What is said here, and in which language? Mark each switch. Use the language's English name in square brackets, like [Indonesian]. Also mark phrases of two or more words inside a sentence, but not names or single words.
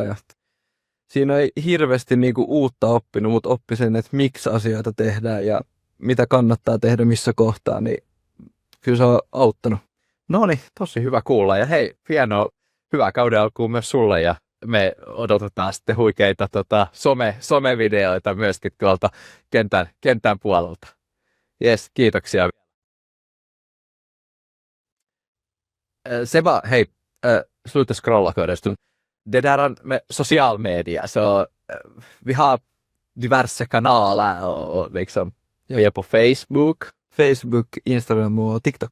[Finnish] Ja siinä ei hirveästi niin kuin, uutta oppinut, mutta oppi sen, että miksi asioita tehdään ja mitä kannattaa tehdä missä kohtaa, niin kyllä se on auttanut. No niin, tosi hyvä kuulla. Ja hei, hienoa, hyvää kauden alkuun myös sulle ja me odotetaan sitten huikeita somevideoita myöskin tuolta kentän puolelta. Jes, kiitoksia. [Swedish] Seba, hej, sluta scrolla förresten. Det där med social media, så vi har diverse kanaler och liksom, vi är på Facebook, Instagram och TikTok.